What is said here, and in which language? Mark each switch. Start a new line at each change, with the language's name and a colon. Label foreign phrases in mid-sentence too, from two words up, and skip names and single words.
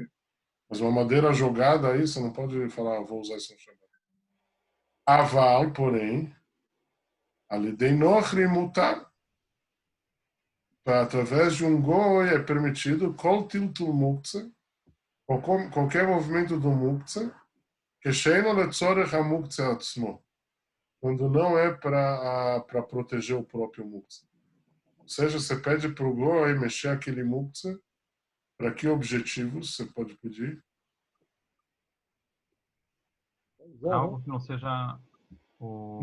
Portuguese: Mas uma madeira jogada aí, você não pode falar, vou usar isso no Shabat. Aval, porém,
Hebrew: על ידי נכרי מותר,
Portuguese: através de um goi é permitido
Hebrew: כל טלטול מוקצה,
Portuguese: qualquer movimento do muktzah, que
Hebrew: שאינו לצורך המוקצה עצמו,
Portuguese: quando não é para proteger o próprio muktzah. Ou seja, você pede para o goi mexer aquele muktzah, para que objetivos você pode pedir? Algo que não seja o...